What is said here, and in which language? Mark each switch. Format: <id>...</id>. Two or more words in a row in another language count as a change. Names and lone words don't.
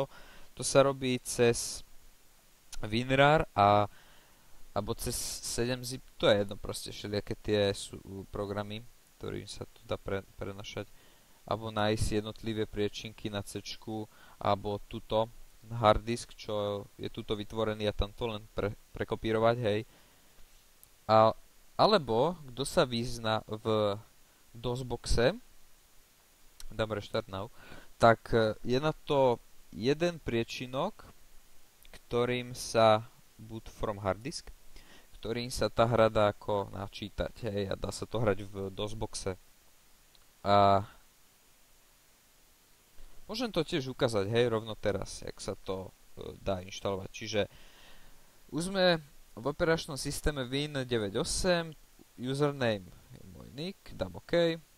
<sk>To sa robí cez WinRAR alebo cez 7-zip, to je jedno proste, všelijaké tie sú programy, ktorým sa tu dá prenašať, alebo nájsť jednotlivé priečinky na C, alebo tuto</sk> <en>hard disk,</en> <sk>čo je tuto vytvorený a tam to len prekopírovať, hej. Alebo, kto sa vyzná v DOSBoxe, dám</sk> <en>restart now,</en> <sk>tak je na to jeden priečinok, ktorým sa</sk> <en>boot from hard disk,</en> <sk>ktorým sa tá hra dá ako načítať, hej, a dá sa to hrať v DOSBoxe. A môžem to tiež ukázať, hej, rovno teraz, jak sa to dá inštalovať. Čiže už sme v operačnom systéme Win98, username je môj nick, dám OK.</sk>